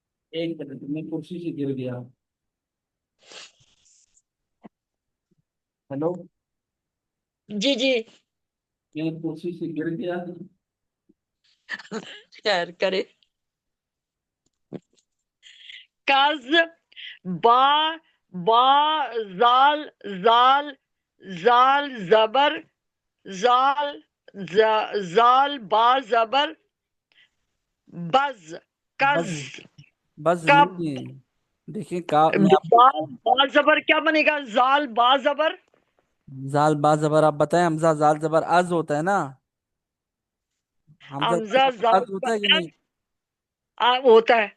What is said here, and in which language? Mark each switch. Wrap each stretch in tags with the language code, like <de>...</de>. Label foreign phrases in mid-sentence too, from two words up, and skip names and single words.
<ur>ایک منٹ میں کرسی سے گر گیا. ہیلو. جی جی. میں کرسی سے گر گیا. خیر کرے. کز با با زال زال زال زبر زال زال با زبر بز بس. کز بس کب. نہیں ہے. دیکھیں کا میں آپ کو. زال با زبر کیا بنے گا؟ زال با زبر. زال با زبر آپ بتائیں. حمزہ زال زبر از ہوتا ہے نا. حمزہ زال حمزہ زبر زال از ہوتا ہے کہ نہیں؟ ہوتا ہے.</ur>